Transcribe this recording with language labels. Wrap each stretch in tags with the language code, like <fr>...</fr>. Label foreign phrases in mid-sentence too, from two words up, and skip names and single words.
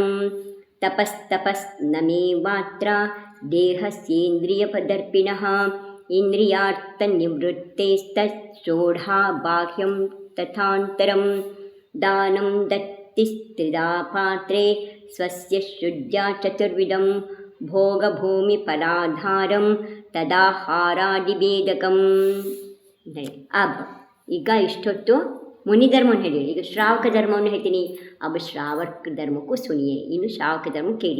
<sa>ತಪಸ್ ನಮೇ ಮಾತ್ರ ದೇಹಸ್ಯೇಂದ್ರಿಯಪದರ್ಪಿಣಃ ಇಂದ್ರಿಯಾರ್ಥನಿವೃತ್ತೇಸ್ತೋಢಾ ಬಾಹ್ಯಂ ತಥಾಂತರಂ. ದಾನಂ ದತ್ತಿಸ್ತ್ರಿಧಾ ಪಾತ್ರೆ ಸ್ವಸ್ಯ ಶುದ್ಧ್ಯಾ ಚತುರ್ವಿಧಂ ಭೋಗಭೂಮಿ ಫಲಾಧಾರಂ ತದಾಹಾರಾದಿಭೇದಕಂ.</sa> <kn>ಈಗ ಇಷ್ಟೊತ್ತು ಮುನಿ ಧರ್ಮವನ್ನು ಹೇಳಿ, ಈಗ ಶ್ರಾವಕ ಧರ್ಮವನ್ನು ಹೇಳ್ತೀನಿ. ಶ್ರಾವಕ ಧರ್ಮಕ್ಕೂ ಸುನಿಯೇ, ಇನ್ನು ಶ್ರಾವಕ ಧರ್ಮ ಕೇಳಿ.</kn>